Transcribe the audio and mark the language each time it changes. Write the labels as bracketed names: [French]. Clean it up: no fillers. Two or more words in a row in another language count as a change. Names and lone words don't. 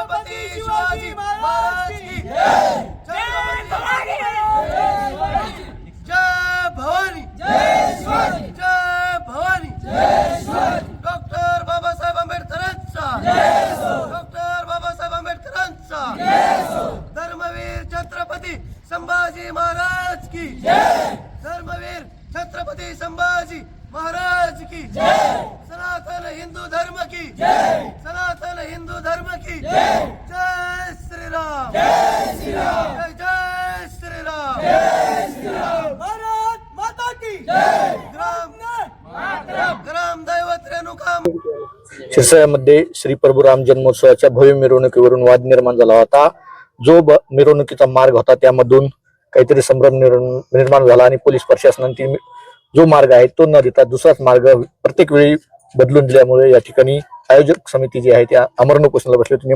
[Hindi] छत्रपती शिवाजी महाराज की जय, जय भवानी, जय शिवाजी, जय भवानी, जय शिवाजी, डॉक्टर बाबासाहेब आंबेडकरांचा, डॉक्टर बाबासाहेब आंबेडकरांचा, धर्मवीर छत्रपती संभाजी महाराज की जय, धर्मवीर छत्रपती संभाजी महाराज की जय, सनातन हिंदू धर्म की जय, सनातन हिंदू धर्म की जय, जय श्री राम, जय श्री राम, जय जय श्री राम, जय श्री राम, भारत माता की जय, ग्राम दैवत रेणुका [Marathi] शिरसाळ्यामध्ये श्री प्रभू राम जन्मोत्सवाच्या भव्य मिरवणुकीवरून वाद निर्माण झाला होता। जो मिरवणुकीचा मार्ग होता त्यामधून काहीतरी संभ्रम निर्माण झाला आणि पोलीस प्रशासनाने जो मार्ग आहे तो न देता दुसराच मार्ग प्रत्येक वेळी बदलून दिल्यामुळे या ठिकाणी आयोजक समिती जी आहे त्या आमरण उपोषणाला बसली होती।